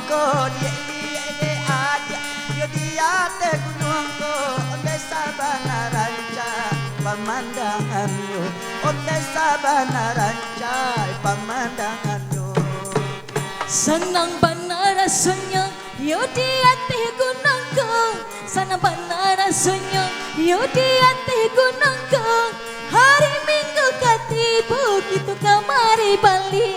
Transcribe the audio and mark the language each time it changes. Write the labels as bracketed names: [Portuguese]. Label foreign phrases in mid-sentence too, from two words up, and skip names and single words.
[Minangkabau] ko, de adia, yo dia te gunung ko, onde sabana ranca pemandangan yo, onde sabana ranca pemandangan yo. [Indonesian] Senang benar rasanya, yo di hati gunungku. Senang benar rasanya, yo di hati gunungku. [Minangkabau] Hari Minggu ketibu kita kamari balik.